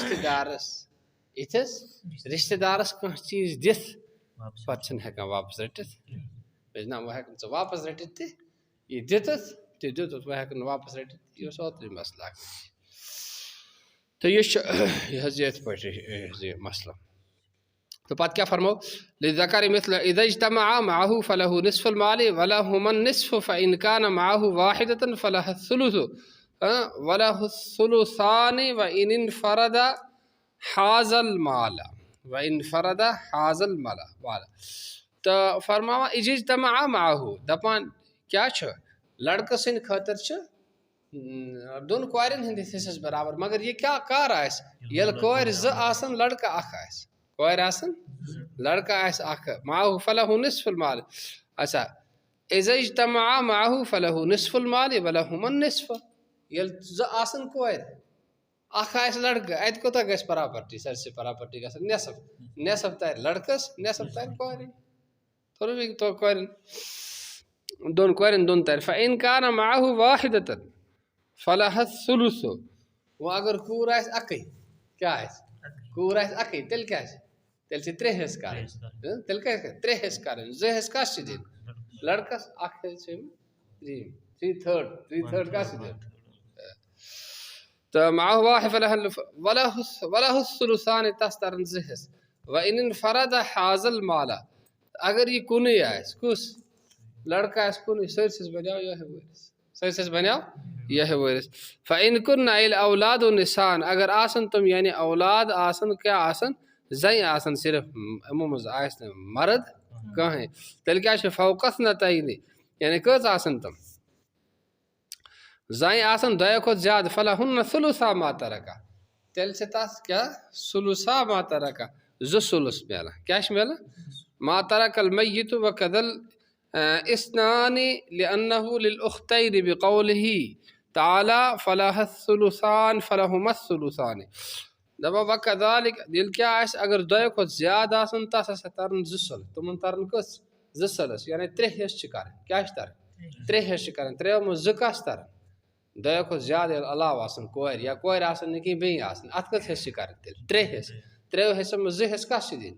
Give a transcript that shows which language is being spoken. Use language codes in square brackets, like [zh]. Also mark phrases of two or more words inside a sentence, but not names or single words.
[ks] رشتہٕ دارس کانٛہہ چیٖز دِتھ پتہٕ چھِنہٕ ہٮ۪کان واپس رٔٹِتھ نہ وۄنۍ ہٮ۪کن ژٕ واپس رٔٹِتھ تہِ یہِ دِتُتھ تہِ دِتُتھ وۄنۍ ہٮ۪کن واپس رٔٹِتھ یہِ اوس اوترٕ مسلہٕ اکھ تہٕ یہِ چھُ یہِ حظ یِتھ پٲٹھۍ یہِ مسلہٕ تو پتہٕ کیٛاہ فرمو [ar] لِلذَّكَرِ مِثْلُ إِذَا اجْتَمَعَا مَعَهُ فَلَهُ نِصْفُ الْمَالِ وَلَهُمَا النِّصْفُ فَإِنْ كَانَ مَعَهُ وَاحِدَةٌ فَلَهَا الثُّلُثُ وَلَهُ الثُّلُثَانِ وَإِنْ انْفَرَدَ حَازَ الْمَالَ [ks] تو فرماوان [ar] إِذَا اجْتَمَعَا مَعَهُ [ks] دَپان کیٛاہ چھُ لڑکہٕ سٕنٛدِ خٲطرٕ چھِ دۄن کورٮ۪ن ہٕنٛدِس حِصس برابر مگر یہِ کیٛاہ کر آسہِ ییٚلہِ کورِ زٕ آسن لڑکہٕ اکھ آسہِ کورِ آسن لڑکہٕ آسہِ اکھ [ar] معه فَلَهُ نِصْفُ الْمَالِ [ks] اچھا [ar] إِذَا اجْتَمَعَا مَعَهُ فَلَهُ نِصْفُ الْمَالِ وَلَهُمَا النِّصْفُ [ks] ییٚلہِ زٕ آسن کورِ اکھ آسہِ لڑکہٕ اتہِ کوٗتاہ گژھِ پراپرٹی سٲرسٕے پراپرٹی گژھان نٮ۪صف ترِ لڑکس نٮ۪صف ترِ کورِ کورٮ۪ن دۄن کورٮ۪ن دۄن ترِ [ar] فَإِنْ كَانَ مَعَهُ وَاحِدَةٌ فَلَهَا الثُّلُثُ [ks] وۄنۍ اگر کوٗر آسہِ اَکٕے کیٛاہ آسہِ کوٗر آسہِ اَکٕے تیٚلہِ کیٛاہ چھِ تیٚلہِ چھِ ترٛےٚ حِصہٕ کَرٕنۍ تیٚلہِ کیٛاہ ترٛےٚ حِصہٕ کَرٕنۍ زٕ حِصہٕ کَس چھِ دِنۍ لڑکس اکھ حِصہٕ چھِ دِنۍ 3/3 کَس چھِ دِنۍ تہٕ [ar] معه واحد وَلَهُ الثُّلُثَانِ [ks] تَس تَرن زٕ حِصہٕ [ar] وَإِنْ انْفَرَدَ حَازَ الْمَالَ [ks] اگر یہِ کُنُے آسہِ کُس لڑکہٕ آسہِ کُنُے سٲرسِس بنیٛاو یِہوٚے وٲرِث [ar] فَإِنْ كُنَّ الْأَوْلَادُ نِسَاءً [ks] اگر آسن تِم یعنی اولاد آسن کیٛاہ آسن زَنہِ آسن صرف یِمو منٛز آسہِ نہٕ مرد کٕہٕنۍ تیٚلہِ کیٛاہ چھِ [ar] فوق اثنتین [ks] یعنی کٔژ آسن تِم زَنہِ آسن دۄیو کھۄتہٕ زیادٕ [ar] فَلَهُنَّ ثُلُثَا مَا تَرَكَ [ks] تیٚلہِ چھِ تَتھ کیٛاہ [ar] ثُلُثَا مَا تَرَكَ [ks] زٕ ثُلُث مِلان کیٛاہ چھِ مِلان [ar] مَا تَرَكَ الْمَيِّتُ وَكَذَا اثنان لأنه للأختين بقوله تعالى فلها الثلثان فلهما الثلثان. [ks] دپان وكذلك دل کیا آس اگر دۄیو کھۄتہٕ زیادٕ آسن تس ہسا ترن 2 سلس تمن ترن کٔژ 2 سلس یعنی 3 حصہٕ چھِ کرٕنۍ کیاہ چھِ ترٕنۍ 3 حصہٕ چھِ کرٕنۍ 3 منٛز 2 کس ترن دۄیو کھۄتہٕ زیادٕ ییٚلہِ علاوٕ آسن کورِ یا کورِ آسن نہٕ کینٛہہ بیٚیہِ آسن اتھ کٔژ حصہٕ چھِ کرٕنۍ تیٚلہِ 3 حصہٕ 3 حصن منٛز 2 حصہٕ کس چھِ دِنۍ